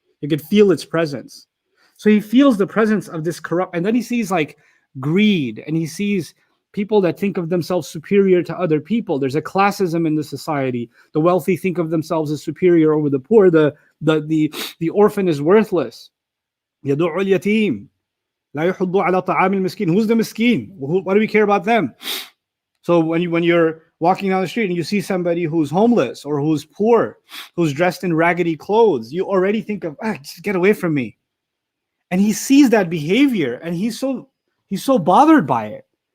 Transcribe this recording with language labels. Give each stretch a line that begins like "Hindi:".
English: You could feel its presence. So he feels the presence of this corrupt, and then he sees like greed, and he sees people that think of themselves superior to other people. There's a classism in the society. The wealthy think of themselves as superior over the poor. The orphan is worthless.
Arabic: يدع اليتيم لا يحض على طعام المسكين.
English: Who's the miskin? What do we care about them? So when you're walking down the street and you see somebody who's homeless or who's poor, who's dressed in raggedy clothes, you already think of, just get away from me. And he sees that behavior, and he's so bothered by it.